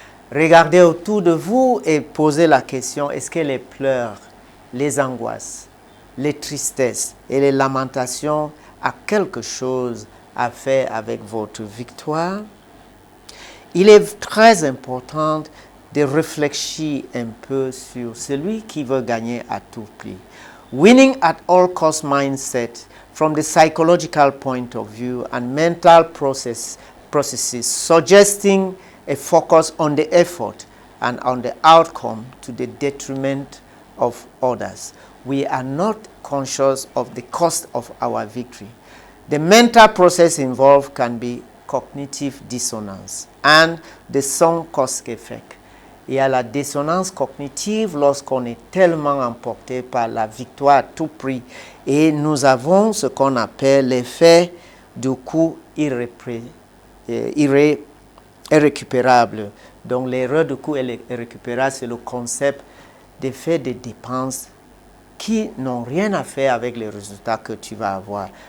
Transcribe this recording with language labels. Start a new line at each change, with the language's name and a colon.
French: Regardez autour de vous et posez la question, est-ce que les pleurs, les angoisses, les tristesses et les lamentations ont quelque chose à faire avec votre victoire? Il est très important de réfléchir un peu sur celui qui veut gagner à tout prix.
English: Winning at all cost mindset from the psychological point of view and mental processes suggesting a focus on the effort and on the outcome to the detriment of others. We are not conscious of the cost of our victory. The mental process involved can be cognitive dissonance and the sunk cost effect.
French: Il y a la dissonance cognitive lorsqu'on est tellement emporté par la victoire à tout prix. Et nous avons ce qu'on appelle l'effet du coût irrécupérable. Donc l'erreur de coût irrécupérable, c'est le concept d'effet de dépenses qui n'ont rien à faire avec les résultats que tu vas avoir.